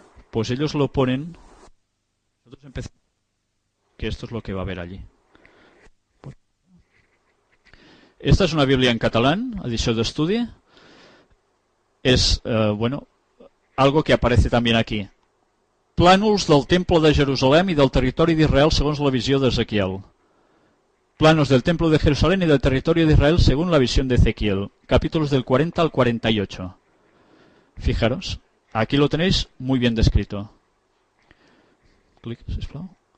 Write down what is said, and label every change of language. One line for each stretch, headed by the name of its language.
Spanish: Pues ellos lo ponen. Nosotros empezamos que esto es lo que va a haber allí. Esta es una Biblia en catalán,
Catalan: edició d'estudi.
Spanish: Es, bueno, algo que aparece también aquí.
Catalan: Plànols del Temple de Jerusalem i del territori d'Israel segons la visió d'Ezequiel.
Spanish: Planos del Templo de Jerusalén y del territorio de Israel según la visión de Ezequiel. Capítulos del 40 al 48. Fijaros, aquí lo tenéis muy bien descrito.
Catalan: Clic, sisplau.